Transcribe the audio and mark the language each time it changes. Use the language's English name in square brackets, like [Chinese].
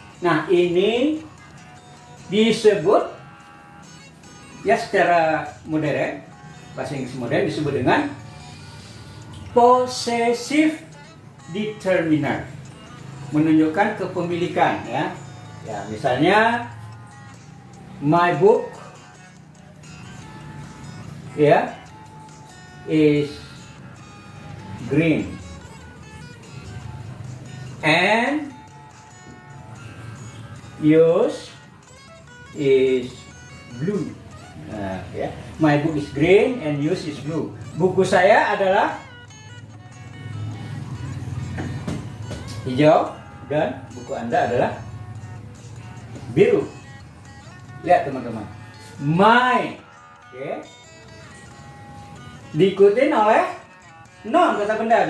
[Indonesian] Nah, ini disebut, ya, secara modern, bahasa Inggris modern disebut dengan possessive determiner, menunjukkan kepemilikan, ya. Ya, misalnya [English] my book, ya, is green and yours is blue. Nah, ya, my book is green and yours is blue. [Indonesian] Buku saya adalah hijau dan buku Anda adalah biru. Lihat teman-teman, my, ya, diikutin oleh noun, kata benda.